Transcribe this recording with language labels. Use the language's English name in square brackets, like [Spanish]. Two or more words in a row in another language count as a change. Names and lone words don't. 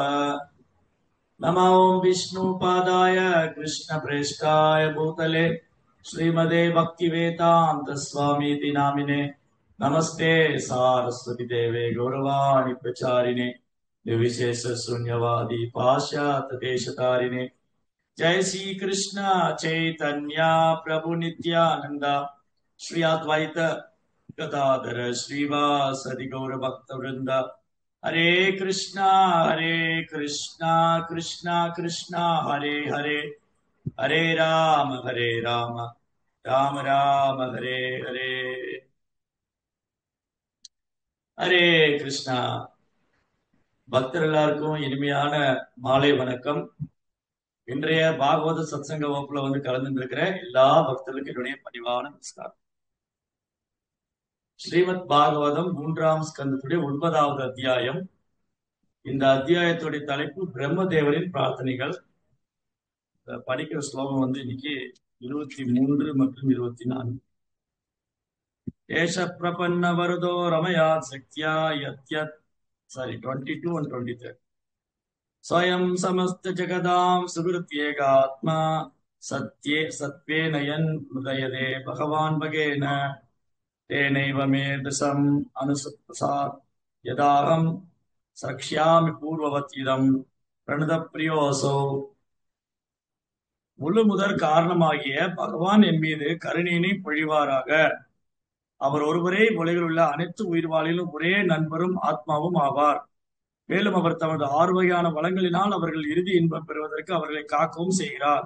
[Sanskrit] नमो विष्णुपादाय कृष्णप्रेष्ठाय भूतले श्रीमदे भक्तिवेदान्तस्वामीति नामिने नमस्ते सारस्वती देवे गौरवाणि प्रचारिणे निर्विशेष शून्यवादी पाश्चात्य देशतारिणे। जय श्री कृष्ण चैतन्य प्रभु नित्यानंद श्री अद्वैत गदाधर श्रीवासदि गौर भक्त वृंद। हरे कृष्णा कृष्णा कृष्णा हरे हरे, हरे राम राम राम हरे हरे। हरे कृष्णा [Tamil] பக்தர் எல்லாருக்கும் இனிமையான மாலை வணக்கம். இன்றைய பாகவத சத்சங்க வகுப்புல கலந்து இருக்கிற எல்லா பக்தர்களுக்கும் என்னுடைய பணிவான நமஸ்காரம். ஸ்ரீமத் பாகவதம் 3ஆம் ஸ்கந்தத்துடைய 9வது அத்தியாயம். இந்த அத்தியாயத்துடைய தலைப்பு பிரம்மதேவரின் பிரார்த்தனைகள். படிக்கிற ஸ்லோகம் இன்னைக்கு 23 மற்றும் 24. [Sanskrit] एष प्रपन्न वरुदो रमया शक्त्या यद्यद् 22 and 23. स्वयं समस्त जगदां सुहृत्येकात्मा सत्ये सत्त्वेन यन् मुदयते भगवान् भगेन तेनैव मे दशम् अनुसुप्तसात् यदाहं सक्ष्यामि पूर्ववतीदं प्रणतप्रियोऽसौ. [Tamil] முழு முதற் காரணமாகிய பகவான் என் மீது கருணையினை பொழிவாராக. அவர் ஒருவரே உலகில் உள்ள அனைத்து உயிர்வாழிலும் ஒரே நண்பரும் ஆத்மாவும் ஆவார். மேலும் அவர் தமது 6 வகையான வளங்களினால் அவர்கள் இறுதி இன்பம் பெறுவதற்கு அவர்களை காக்கவும் செய்கிறார்.